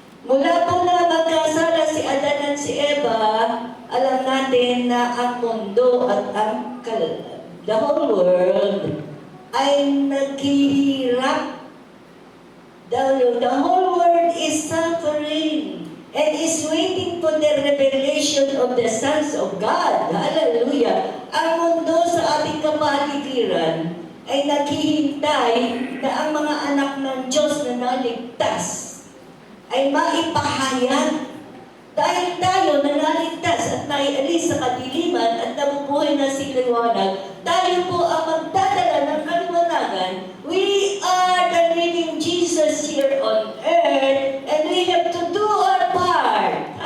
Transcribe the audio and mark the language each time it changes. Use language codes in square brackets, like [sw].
[tl] Mula po na magkasala si Adan at si Eva, alam natin na ang mundo at [en] the whole world [tl] ay naghihirap. [en] The whole world is suffering and is waiting for the revelation of the sons of God. Hallelujah! [tl] Ang mundo sa ating kapaligiran ay naghihintay na ang mga anak ng Diyos na naligtas ay maipahayag. Dahil tayo na naligtas at naialis sa kadiliman at nabubuhay na si liwanag, tayo po ang magdadala ng kaliwanagan. [en] We are the living Jesus here on earth and we have to do our part.